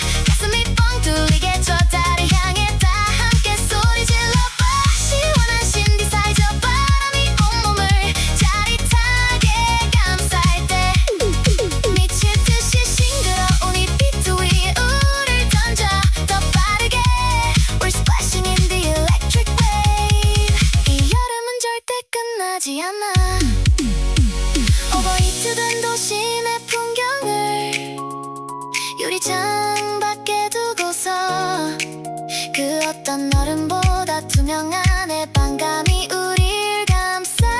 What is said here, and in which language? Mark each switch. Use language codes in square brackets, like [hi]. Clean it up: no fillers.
[ko] 가슴이 뻥 뚫리게 저 달을 향해 다 함께 소리 질러봐. 시원한 신디사이저 바람이 온몸을 짜릿하게 감쌀 때 미칠 듯이 싱그러운 이 비트 위에 우릴 던져 더 빠르게. [en] We're splashing in the electric wave. [ko] 이 여름은 절대 끝나지 않아. 오버히트된 도심의 풍경을 유리창 밖에 두고서 그 어떤 얼음보다 투명한 해방감이 우릴 감싸나.